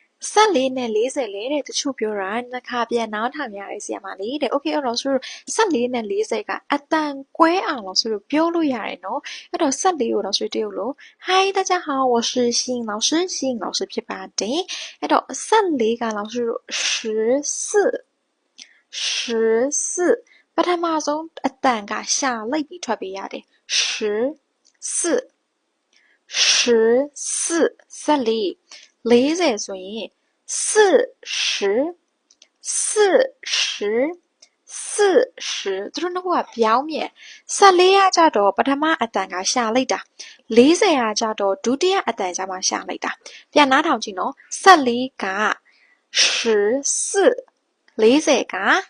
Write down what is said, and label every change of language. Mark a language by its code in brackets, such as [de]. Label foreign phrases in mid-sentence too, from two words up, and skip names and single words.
[my] 14 နဲ့40လေတဲ့တချို့ပြောတာနှစ်ခါပြန်နားထောင်ရတယ်ဆီယမလေးတဲ့ okay အဲ့တော့ဆိုတော့14နဲ့40ကအတန်ကွဲအောင်လို့ဆိုတော့ပြောလို့ရတယ်နော်အဲ့တော့14ကိုတော့ဆိုတရုတ်လို့ [zh] 嗨大家好我是新老师新老师 [my] ဖြစ်ပါတယ်အဲ့တော့14ကလောက်ဆိုတော့ 14ပထမဆုံးအတန်ကရှာလိုက်ပြီးထွက်ပေးရတယ်14 14 40ဆိုရင်40သူတို့နှစ်ခုကပြောင်းမြန်14ကကြတော့ပထမအတန်ကရှာလိုက်တာ40ကကြတော့ဒုတိယအတန်ကျမှရှာလိုက်တာပြန်နားထောင်ကြည့်နော်14က14 40က